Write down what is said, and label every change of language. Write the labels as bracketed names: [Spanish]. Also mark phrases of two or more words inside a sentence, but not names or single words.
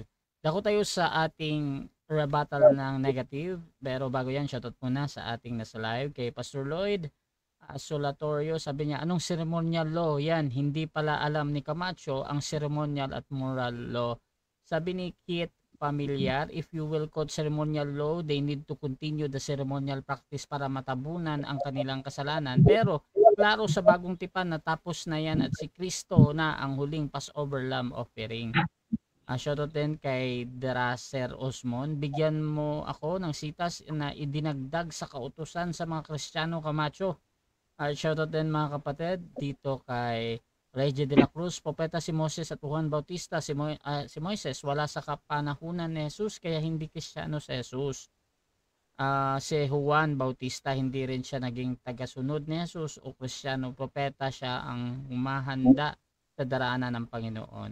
[Filipino] Dako tayo sa ating rebuttal ng negative, pero bago yan, shoutout muna sa ating nasa live kay Pastor Lloyd Solatorio. Sabi niya, anong [English] ceremonial law [Filipino] yan? Hindi pala alam ni Camacho ang ceremonial at [English] moral law. [Filipino] Sabi ni Kit Familiar, [English] if you will quote ceremonial law, they need to continue the ceremonial practice [Filipino] para matabunan ang kanilang kasalanan. Pero klaro sa bagong tipan na tapos na yan at si Kristo na ang huling [English] Passover Lamb offering. [Filipino] Shoutout din kay Deraser Osmon. Bigyan mo ako ng sitas na idinagdag sa kautusan sa mga Kristiyano Camacho. Shoutout din mga kapatid dito kay Reggie de la Cruz. Propeta si Moses at Juan Bautista. Si Moises wala sa kapanahunan ni Jesus kaya hindi Kristiyano si Jesus. Si Juan Bautista hindi rin siya naging tagasunod ni Jesus o Kristiyano propeta, siya ang humahanda sa daraanan ng Panginoon.